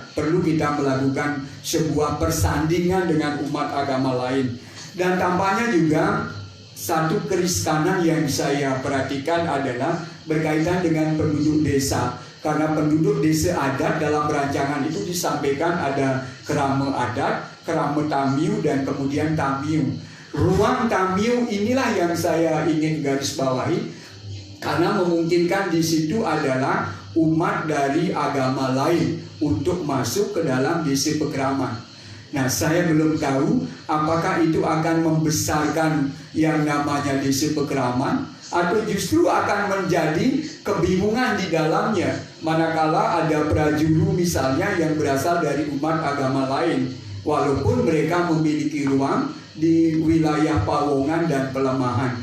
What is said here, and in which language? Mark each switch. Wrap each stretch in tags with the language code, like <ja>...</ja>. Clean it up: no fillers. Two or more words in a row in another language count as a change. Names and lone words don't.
<id>Perlu kita melakukan sebuah persandingan dengan umat agama lain. Dan tampaknya juga satu keriskanan yang saya perhatikan adalah berkaitan dengan penduduk desa. Karena penduduk desa adat dalam rancangan itu disampaikan ada kerama adat, kerama tamiu, dan kemudian tamiu. Ruang tamiu inilah yang saya ingin garis bawahi, karena memungkinkan di situ adalah umat dari agama lain untuk masuk ke dalam desa Pekraman. Nah, saya belum tahu apakah itu akan membesarkan yang namanya desa Pekraman atau justru akan menjadi kebingungan di dalamnya manakala ada prajuru misalnya yang berasal dari umat agama lain, walaupun mereka memiliki ruang di wilayah Pawongan dan Pelemahan.</id>